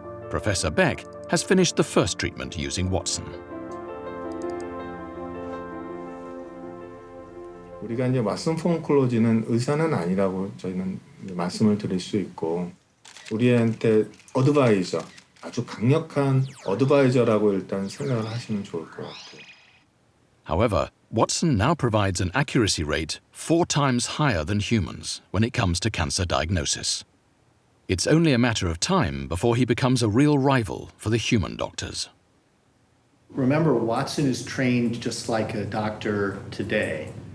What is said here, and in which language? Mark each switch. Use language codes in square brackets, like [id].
[en] Professor Beck has finished the first treatment using Watson. [ko] 우리가 이제 왓슨 폼클로즈는 의사는 아니라고 저희는 말씀을 드릴 수 있고 우리한테 어드바이저, 아주 강력한 어드바이저라고 일단 생각을 하시면 좋을 것 같아요. [en] However, Watson now provides an accuracy rate 4 times higher than humans when it comes to cancer diagnosis. It's only a matter of time before he becomes a real rival for the human doctors. Remember, Watson is trained just like a doctor today.